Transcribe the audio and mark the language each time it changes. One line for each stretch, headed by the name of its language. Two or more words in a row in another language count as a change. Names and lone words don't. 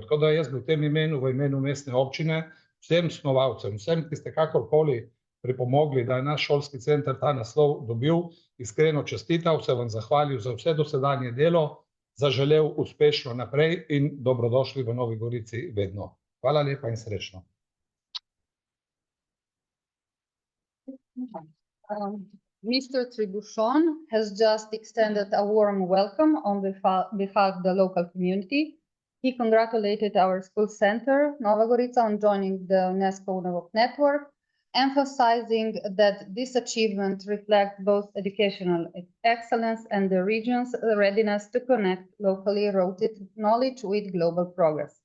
Slovenian: Tako da jaz v tem imenu, v imenu mestne občine, vsem snovalcem, vsem, ki ste kakorkoli pripomogli, da je naš šolski center ta naslov dobil, iskreno čestital, se vam zahvalil za vse dosedanje delo, zaželel uspešno naprej in dobrodošli v Novi Gorici vedno. Hvala lepa in srečno.
English: Mr. Tribuchon has just extended a warm welcome on behalf of the local community. He congratulated our school center, Nova Gorica, on joining the UNESCO UNEVOC Network, emphasizing that this achievement reflects both educational excellence and the region's readiness to connect locally rooted knowledge with global progress.